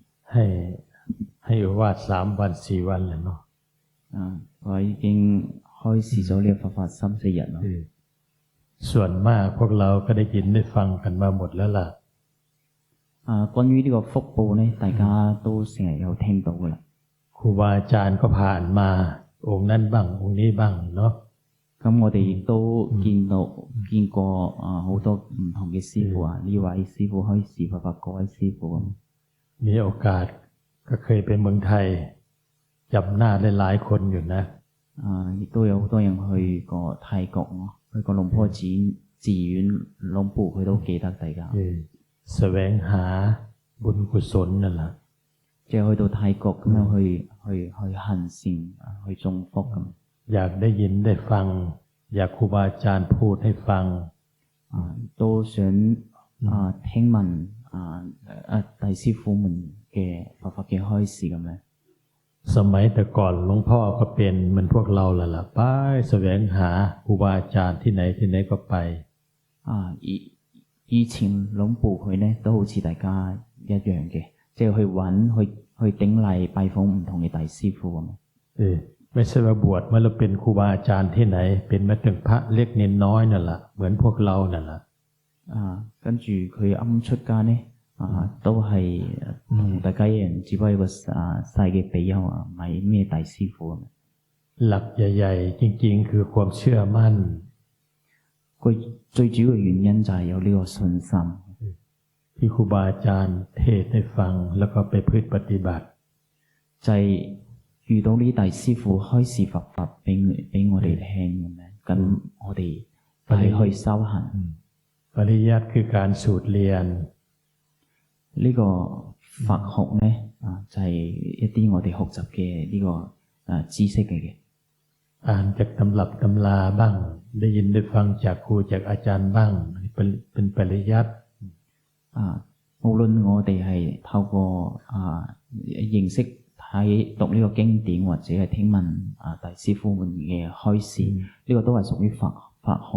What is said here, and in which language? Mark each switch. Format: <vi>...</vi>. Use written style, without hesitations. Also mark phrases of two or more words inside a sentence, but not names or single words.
<th>ให้อุวาท3 วัน 4 วันแล้วเนาะ</th> <yue>我已經開始咗呢個佛法3-4日啦。</yue> <th>ส่วนมากพวกเราก็ได้ยินได้ฟังกันมาหมดแล้วล่ะ</th> <yue>關於呢個福報呢，大家都成日有聽到噶啦。</yue> <th>ครูบาอาจารย์ก็ผ่านมาองค์นั้นบ้างองค์นี้บ้างเนาะ</th> <yue>咁我哋亦都見過好多唔同嘅師傅呢位師傅開示佛法，嗰位師傅</yue> <th>มีโอกาสก็เคยไปเมืองไทยจำหน้าได้หลายคนอยู่นะ</th> <yue>亦都有好多人去過泰國去過龍坡寺院龍ปู่佢都記得大家</yue> <th>แสวงหาบุญกุศลนั่นแหละ</th> <yue>即係去到泰國咁樣去行善去種福咁</yue> <th>อยากได้ยินได้ฟังอยากครูบาอาจารย์พูดให้ฟัง</th> <yue>都想聽聞大師傅們嘅佛法嘅開示咁樣</yue> <th>สมัยแต่ก่อนหลวงพ่อก็เป็นเหมือนพวกเราล่ะไปแสวงหาครูบาอาจารย์ที่ไหนก็ไป</th> <yue>以前龍ปู่佢呢都好似大家一樣嘅，即係去揾去頂禮拜訪唔同嘅大師傅咁。</yue> <th>ไม่ใช่ว่าบวชมาแล้วเป็นครูบาอาจารย์ที่ไหนเป็นมาถึงพระเล็กเนนน้อยนั่นแหละเหมือนพวกเรานั่นแหละ</th> <yue>跟住佢啱出家呢都係同大家一樣，只不過一個細嘅比丘唔係咩大師傅咁。</yue> <th>หลักใหญ่ๆจริงๆคือความเชื่อมั่น</th> <yue>佢最主要嘅原因就係有呢個信心</yue> <th>ที่ครูบาอาจารย์เทศให้ฟังแล้วก็ไปพฤติปฏิบัติ</th> <yue>就係遇到呢大師傅開示佛法俾我哋聽咁樣，咁我哋係去修行。</yue> <th>ปริยัติคือการสูตรเรียน</th> <yue>呢個佛學呢就係一啲我哋學習嘅呢個知識嚟嘅。</yue> <th>อ่านจากตำรับตำราบ้างได้ยินได้ฟังจากครูจากอาจารย์บ้างเป็นปริยัติ</th> <yue>無論我哋係透過認識睇讀呢個經典或者係聽聞大師傅們嘅開示，呢個都係屬於佛學。</yue>